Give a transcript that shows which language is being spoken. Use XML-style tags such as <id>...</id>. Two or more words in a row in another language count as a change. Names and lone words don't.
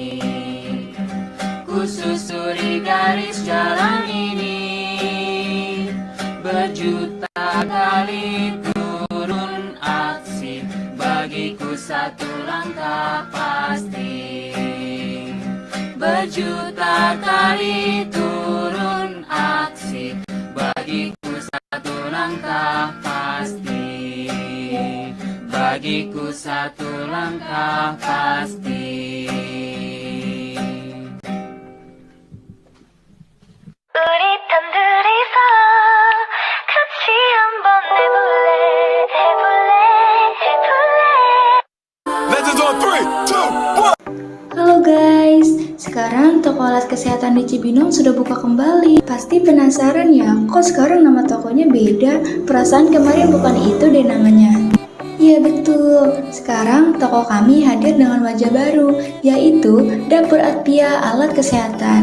<id>Kususuri garis jalan ini, berjuta kali turun aksi, bagiku satu langkah pasti. Berjuta kali turun aksi, bagiku satu langkah pasti. Bagiku satu langkah pasti.</id> <ko>우리 단둘이서 같이 한번 해볼래 해볼래 해볼래.</ko> <en>Let's do it. 3, 2, 1.</en> <id>Halo guys, sekarang toko alat kesehatan di Cibinong sudah buka kembali. Pasti penasaran ya, kok sekarang nama tokonya beda? Perasaan kemarin bukan itu deh namanya. Iya betul, sekarang toko kami hadir dengan wajah baru, yaitu Dapur Atpia Alat Kesehatan.</id>